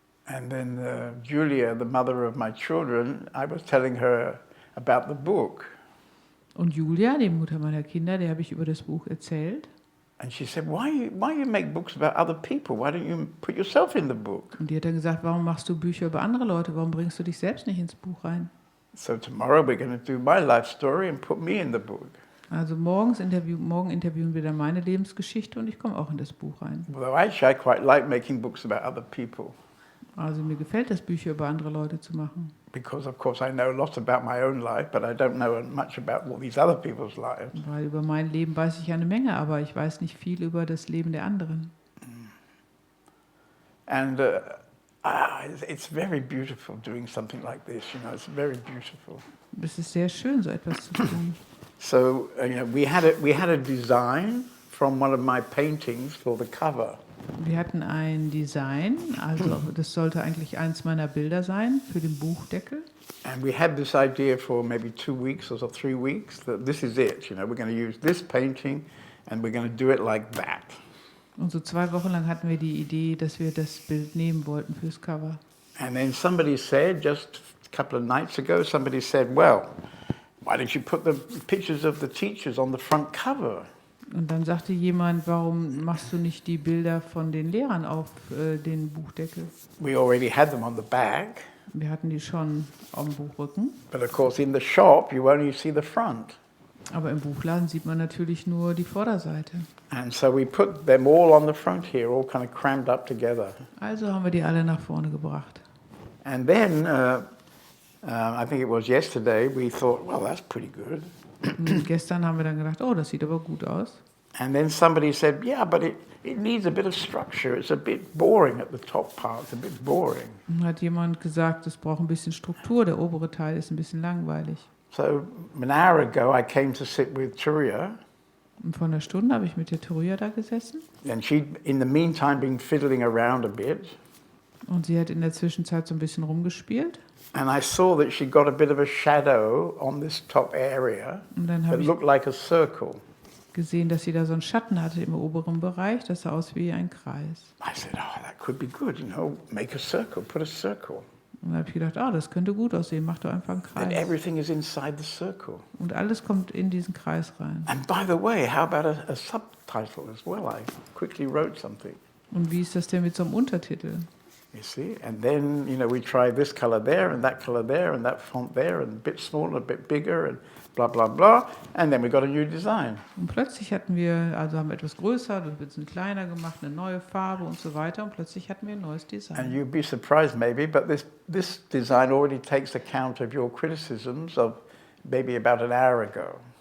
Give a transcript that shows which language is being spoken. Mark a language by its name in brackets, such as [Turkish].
[English] And then Julia, the mother of my children, I was telling her about the book. [German] Und Julia, die Mutter meiner Kinder, der habe ich über das Buch erzählt. [English] And she said, why you make books about other people? Why don't you put yourself in the book? [German] Und die hat dann gesagt, warum machst du Bücher über andere Leute? Warum bringst du dich selbst nicht ins Buch rein? [English] So tomorrow we're going to do my life story and put me in the book. [German] Also morgen interviewen wir dann meine Lebensgeschichte und ich komme auch in das Buch rein. [English] Although actually I quite like making books about other people. [German] Also mir gefällt es, Bücher über andere Leute zu machen. [English] because of course I know a lot about my own life, but I don't know much about all these other people's lives. [German] Weil über mein Leben weiß ich eine Menge, aber ich weiß nicht viel über das Leben der anderen. [English] And it's very beautiful doing something like this, you know, it's very beautiful. [German] Es ist sehr schön, so etwas zu tun. [English] So we had a design from one of my paintings for the cover. [German] Wir hatten ein Design, also das sollte eigentlich eins meiner Bilder sein für den Buchdeckel. [English] And we had this idea for maybe 2 weeks or so, 3 weeks, that this is it, you know, we're going to use this painting and we're going to do it like that. [German] Und so 2 Wochen lang hatten wir die Idee, dass wir das Bild nehmen wollten fürs Cover. [English] And then somebody said, just a couple of nights ago, somebody said, well, why don't you put the pictures of the teachers on the front cover? [German] Und dann sagte jemand, warum machst du nicht die Bilder von den Lehrern auf den Buchdeckel? [English] We already had them on the back, [German] Wir hatten die schon am Buchrücken, [English] but of course in the shop you only see the front. [German] aber im Buchladen sieht man natürlich nur die Vorderseite. [English] And so we put them all on the front here, all kind of crammed up together. [German] Also haben wir die alle nach vorne gebracht. [English] And then, I think it was yesterday, we thought, well, that's pretty good. [German] Und gestern haben wir dann gedacht, oh, das sieht aber gut aus. [English] And then somebody said, yeah, but it needs a bit of structure. It's a bit boring at the top part. It's a bit boring. [German] Und hat jemand gesagt, es braucht ein bisschen Struktur, der obere Teil ist ein bisschen langweilig. [English] So an hour ago, I came to sit with Turia, [German] Und vor einer Stunde habe ich mit der Thuria da gesessen. [English] and she'd, in the meantime, been fiddling around a bit. [German] Und sie hat in der Zwischenzeit so ein bisschen rumgespielt. [English] And I saw that she got a bit of a shadow on this top area [German] Und dann [English] that [German] habe ich [English] looked like a circle. [German] gesehen, dass sie da so einen Schatten hatte im oberen Bereich. Das sah aus wie ein Kreis. [English] I said, oh, that could be good, you know, make a circle, put a circle. [German] Und dann habe ich gedacht, ah, das könnte gut aussehen, mach doch einfach einen [English] And [German] Kreis. [English] everything is inside the circle. [German] Und alles kommt in diesen Kreis rein. [English] And by the way, how about a subtitle as well? I quickly wrote something. [German] Und wie ist das denn mit so einem Untertitel? [English] You see? And then, you know, we try this color there and that color there and that font there and a bit smaller, a bit bigger and blah, blah, blah. And then we got a new design. [German] Und plötzlich hatten wir, also haben wir etwas größer, dann wird es ein kleiner gemacht, eine neue Farbe und so weiter. Und plötzlich hatten wir ein neues [English] And [German] Design. [English] you'd be surprised maybe, but this design already takes account of your criticisms of maybe about an hour ago.